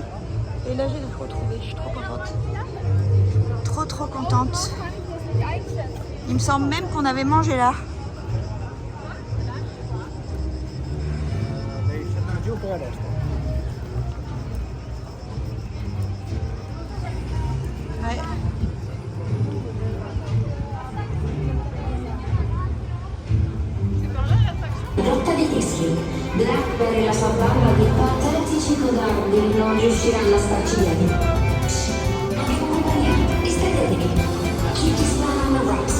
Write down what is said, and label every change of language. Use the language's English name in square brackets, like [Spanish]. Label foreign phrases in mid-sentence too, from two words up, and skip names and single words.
[French] Et là, j'ai retrouvé. Je suis trop contente. Trop contente. Il me semble même qu'on avait mangé là. Ouais. [Italian] Rotta di Teschio. Blackberry e la sua banda di patetici codardi non riusciranno a starci dietro. Abbiamo compagnia, distratetevi. [English] Keep this one on the rocks.